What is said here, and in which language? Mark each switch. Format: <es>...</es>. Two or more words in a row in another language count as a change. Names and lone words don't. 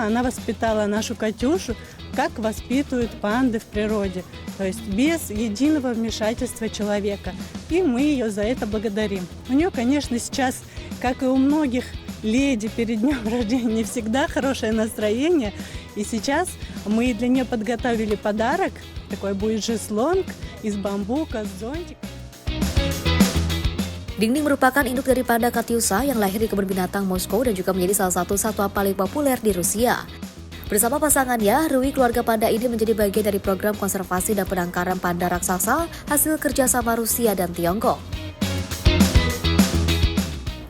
<ru>Она воспитала нашу Катюшу, как воспитывают панды в природе, то есть без единого вмешательства человека. И мы ее за это благодарим. У нее, конечно, сейчас, как и у многих леди перед днем рождения, не всегда хорошее настроение. И сейчас мы для нее подготовили подарок. Такой будет шезлонг из бамбука с зонтиком.</ru> <id>Ding Ding merupakan induk dari panda Katyusha yang lahir di kebun binatang Moskow dan juga menjadi salah satu satwa paling populer di Rusia. Bersama pasangannya, Rui, keluarga panda ini menjadi bagian dari program konservasi dan penangkaran panda raksasa hasil kerjasama Rusia dan Tiongkok.</id>